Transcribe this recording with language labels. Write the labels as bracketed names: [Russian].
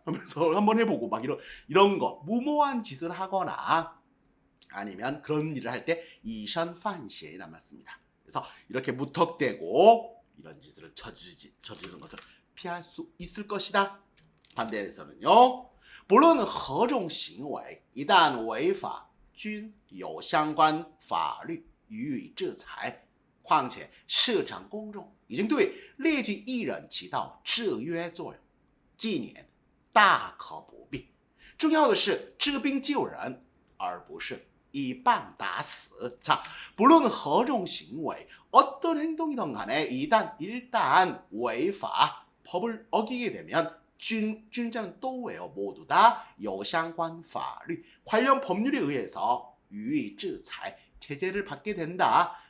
[Korean] 하면서 한번 해보고 막 이런 거 무모한 짓을 하거나 아니면 그런 일을 할 때 이션 犯险이란 말씀입니다. 그래서 이렇게 무턱대고 이런 짓을 저지르는 것을 피할 수 있을 것이다. 반대에서는요. [Chinese] 不论何种行为一旦违法均有相关法律予以制裁况且市场公众已经对劣迹艺人起到制约作用禁言大可不必重要的是治病救人而不是一棒打死. [Korean] 자, 물론 [Chinese] 何种行为, [Korean] 어떤 행동이든 간에 일단 [Chinese] 违法, [Korean] 법을 어기게 되면 军자는 또 왜요? 모두 다 [Chinese] 有相关法律, [Korean] 관련 법률에 의해서 [Chinese] 予以制裁, [Korean] 제재를 받게 된다.